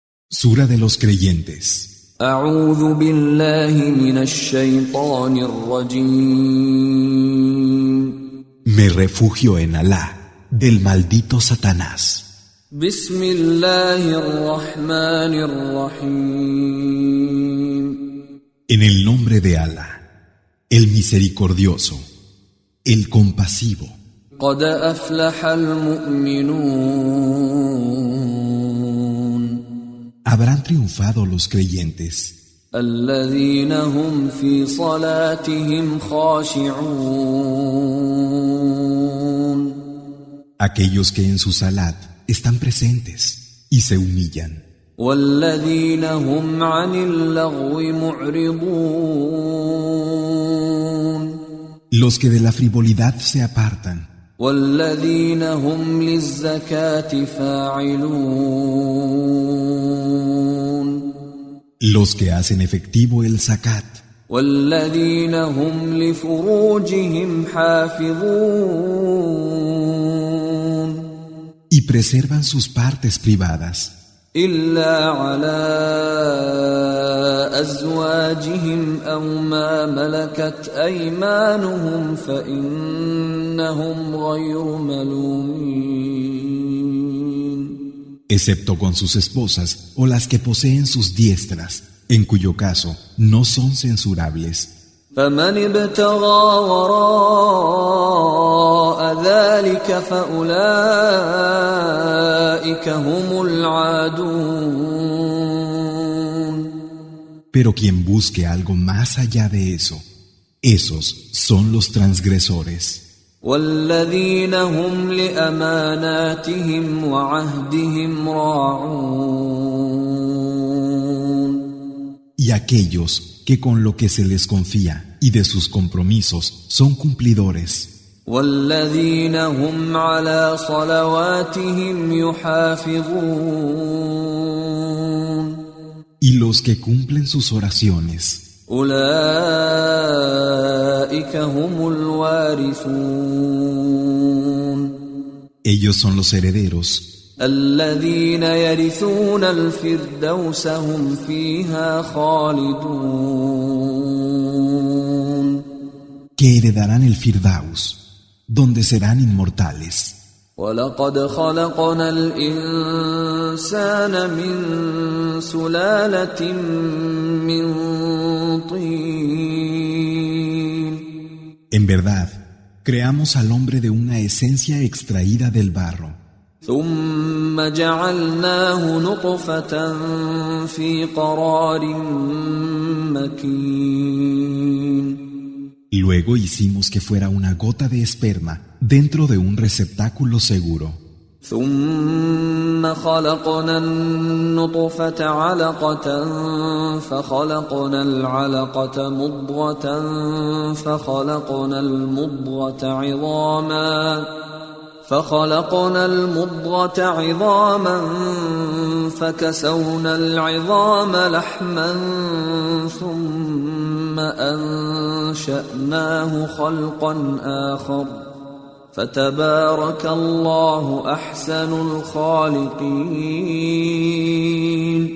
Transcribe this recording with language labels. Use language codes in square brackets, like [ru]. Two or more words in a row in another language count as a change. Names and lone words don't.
[es] Sura de los creyentes. [ar] أعوذ بالله من الشيطان الرجيم. [es] Me refugio en Alá, del maldito Satanás. [ar] بسم الله الرحمن الرحيم. [es] En el nombre de Alá, el misericordioso, el compasivo. [ar] قد أفلح المؤمنون. [es] Habrán triunfado los creyentes, [ar] الذين هم في صلاتهم خاشعون. [es] aquellos que en su salat están presentes y se humillan, [ar] والذين هم عن اللغو معرضون. [es] los que de la frivolidad se apartan, [ar] والذين هم للزكاة فاعلون. [es] los que hacen efectivo el zakat, [ar] والذين هم لفروجهم حافظون. [es] y preservan sus partes privadas, [ar] إلا على أزواجهم أو ما ملكت أيمانهم فإنهم غير ملومين. [es] excepto con sus esposas o las que poseen sus diestras, en cuyo caso no son censurables. [ar] فمن ابتغى وراء ذلك فأولئك هم العادون. [es] Pero quien busque algo más allá de eso, esos son los transgresores. [ar] والذين هم لأماناتهم وعهدهم راعون. [es] Y aquellos que con lo que se les confía y de sus compromisos son cumplidores. [ar] والذين هم على صلواتهم يحافظون. [es] Y los que cumplen sus oraciones, [ar] أولئك هم الوارثون. [es] ellos son los herederos, [ar] الذين يرثون الفردوس هم فيها خالدون. [es] que heredarán el Firdaus, donde serán inmortales. [ar] ولقد خلقنا الإنسان من سلالة من طين. [es] En verdad, creamos al hombre de una esencia extraída del barro. [ar] ثم جعلناه نطفة في قرار مكين. [es] Luego hicimos que fuera una gota de esperma dentro de un receptáculo seguro. [ar] ثم خلقنا النطفة علقة فخلقنا العلقة مضغة فخلقنا المضغة عظاما فكسونا العظام لحما ثم أنشأناه خلقا آخر فتبارك الله أحسن الخالقين.